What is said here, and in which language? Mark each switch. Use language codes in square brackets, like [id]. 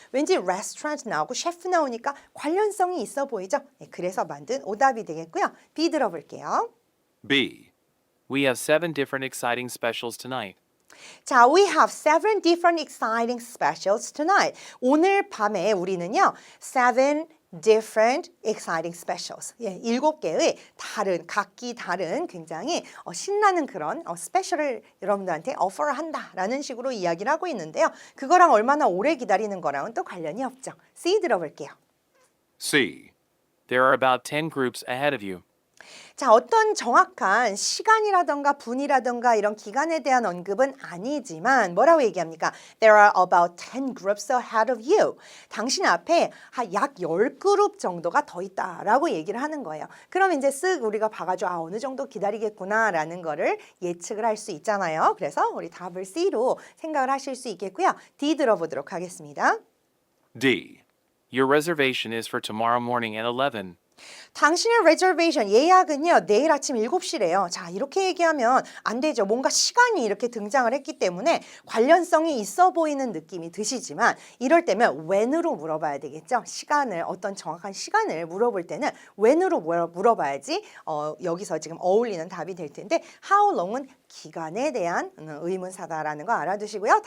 [ko] 왠지 레스토랑트 나오고 셰프 나오니까 관련성이 있어 보이죠? 네, 그래서 만든 오답이 되겠고요. B 들어볼게요. [en] B. We have 7 different exciting specials tonight. 자, we have 7 different exciting specials tonight. [ko] 오늘 밤에 우리는요, [en] 7 different exciting specials. [ko] 예, 7개의 다른, 각기 다른 굉장히 신나는 그런 스페셜을 여러분들한테 오퍼를 한다라는 식으로 이야기를 하고 있는데요. 그거랑 얼마나 오래 기다리는 거랑은 또 관련이 없죠. C 들어볼게요. [en] C. There are about 10 groups ahead of you. [ko] 자, 어떤 정확한 시간이라던가 분이라던가 이런 기간에 대한 언급은 아니지만 뭐라고 얘기합니까? [en] There are about 10 groups ahead of you. [ko] 당신 앞에 약 10그룹 정도가 더 있다라고 얘기를 하는 거예요. 그럼 이제 쓱 우리가 봐가지고 어느 정도 기다리겠구나라는 거를 예측을 할 수 있잖아요. 그래서 우리 답을 C로 생각을 하실 수 있겠고요. D 들어보도록 하겠습니다. D. [en] Your reservation is for tomorrow morning at 11. [ko] 당신의 reservation, 예약은요, 내일 아침 7시래요. 자, 이렇게 얘기하면 안 되죠. 뭔가 시간이 이렇게 등장을 했기 때문에 관련성이 있어 보이는 느낌이 드시지만 이럴 때면 when으로 물어봐야 되겠죠. 시간을, 어떤 정확한 시간을 물어볼 때는 when으로 물어봐야지 여기서 지금 어울리는 답이 될 텐데 how long은 기간에 대한 의문사다라는 거 알아두시고요.